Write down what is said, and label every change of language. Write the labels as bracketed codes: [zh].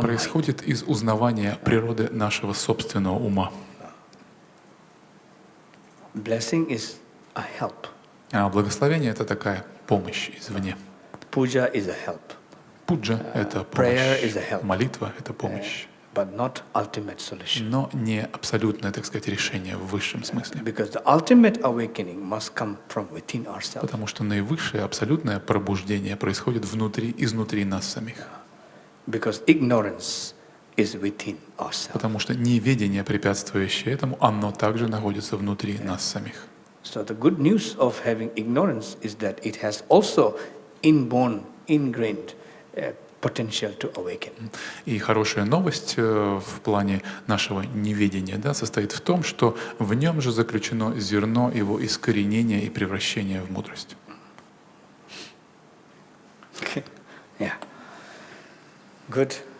[ru] происходит из узнавания природы нашего собственного ума. [en] Blessing is a help. [ru] А благословение — это такая помощь извне. [en] Puja is a help. [ru] Пуджа — это [en] Prayer is a [ru] помощь. [en] help. [ru] Молитва — это помощь. [en] But not ultimate solution. [ru] Но не абсолютное, так сказать, решение в высшем смысле. [en] Because the ultimate awakening must come from within ourselves. [ru] Потому что наивысшее, абсолютное пробуждение происходит изнутри нас самих. [en] Because ignorance is within ourselves. [ru] Потому что неведение, препятствующее этому, оно также находится внутри нас самих. [en] So the good news of having ignorance is that it has also inborn, ingrained potential to awaken. [ru] И хорошая новость в плане нашего неведения, состоит в том, что в нем же заключено зерно его искоренения и превращения в мудрость. [en] Okay. Yeah. Good.